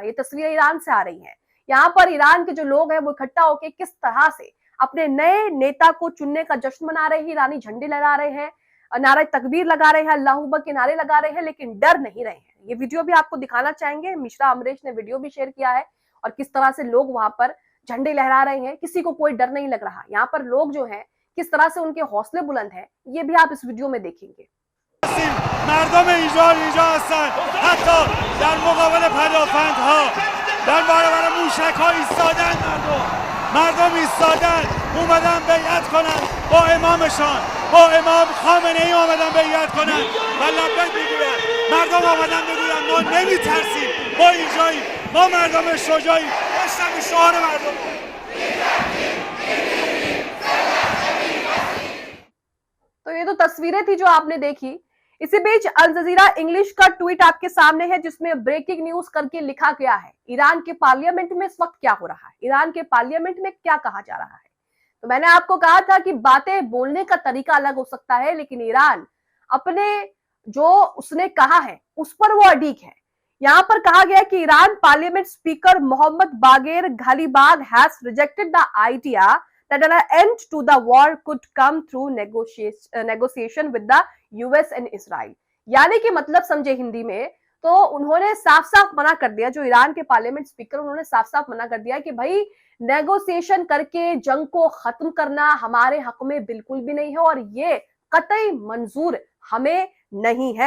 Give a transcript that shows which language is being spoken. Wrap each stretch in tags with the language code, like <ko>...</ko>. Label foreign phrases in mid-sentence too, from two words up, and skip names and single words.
<hi>ये तस्वीरें ईरान से आ रही है। यहाँ पर ईरान के जो लोग हैं वो इकट्ठा होकर किस तरह से अपने नए नेता को चुनने का जश्न मना रहे हैं, ईरानी झंडे लहरा रहे हैं, नारे तकबीर लगा रहे हैं,</hi> <ar>الله أكبر</ar> <hi>के नारे लगा रहे हैं, लेकिन डर नहीं रहे हैं। ये वीडियो भी आपको दिखाना चाहेंगे। मिश्रा अमरीश ने वीडियो भी शेयर किया है और किस तरह से लोग वहां पर झंडे लहरा रहे हैं, किसी को कोई डर नहीं लग रहा। यहाँ पर लोग जो है किस तरह से उनके हौसले बुलंद है, ये भी आप इस वीडियो में देखेंगे।</hi> <fa>مردم اینجا هستن، حتی در مقابل پدافندها در برابر موشک‌ها ایستادن. مردم ایستادن، اومدن بیعت کنن با امامشان، با امام خامنه ای اومدن بیعت کنن و لبیک میگوین. مردم اومدن بگوین ما نمیترسیم، ما اینجاییم، ما مردم شجاعیم. داشتم شعار مردم.</fa> <hi>तो ये तो तस्वीरें थी जो आपने देखी। इसी बीच अल जजीरा इंग्लिश का ट्वीट आपके सामने है, जिसमें</hi> <en>breaking news</en> <hi>करके लिखा गया है ईरान के पार्लियामेंट में इस वक्त क्या हो रहा है, ईरान के पार्लियामेंट में क्या कहा जा रहा है। तो मैंने आपको कहा था कि बातें बोलने का तरीका अलग हो सकता है, लेकिन ईरान अपने जो उसने कहा है उस पर वो अडिग है। यहाँ पर कहा गया कि</hi> <en>Iran parliament speaker Mohammad Bagher Ghalibaf has rejected the idea that an end to the war could come through negotiation with the US and Israel।</en> <hi>यानी कि मतलब समझे हिंदी में, तो उन्होंने साफ साफ मना कर दिया, जो ईरान के पार्लियामेंट स्पीकर उन्होंने साफ साफ मना कर दिया कि भाई नेगोशिएशन करके जंग को खत्म करना हमारे हक में बिल्कुल भी नहीं है और ये कतई मंजूर हमें नहीं है।</hi>